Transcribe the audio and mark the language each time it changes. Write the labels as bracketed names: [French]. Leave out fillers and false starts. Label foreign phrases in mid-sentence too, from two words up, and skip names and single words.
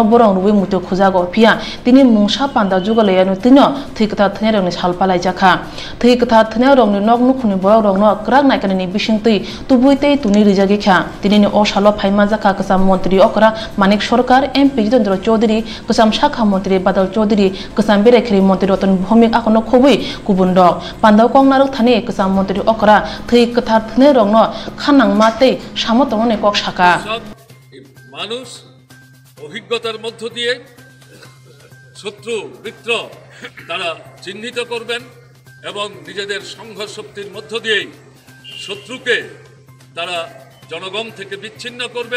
[Kok Borok] बरं रुबै मुतो खुजागो फिया तिनि मुंसा पान्दा जुगालायानो तिनो थैखोथार थैनाय रंनि सालपालाय जाखा थैखोथार थैनाय रंनि नग नुखुनि बरक रंनो क्राक नायकानि बिसिंतै तुबुइतै तुनि रिजागिखा तिनिनि अ सालो फाइमा जाखा कसाम मन्त्री अकरा मानिक सरकार MP जितेन्द्र चौधरी कसाम शाखा मन्त्री बादल चौधरी कसाम बेरेखेरि मन्त्री रतन भौमिक आखनो खबै गुबुन दक पान्दाव कंगनारक थानि कसाम मन्त्री अकरा थै कथार थनै रंनो खानां मातै सामतने कक शाखा [Bangla] মানুষ অভিজ্ঞতার মধ্য দিয়ে শত্রু মিত্র তারা চিহ্নিত করবেন এবং নিজেদের সংঘর্ষ শক্তির মধ্য দিয়েই শত্রুকে তারা জনগণ থেকে বিচ্ছিন্ন করবেন।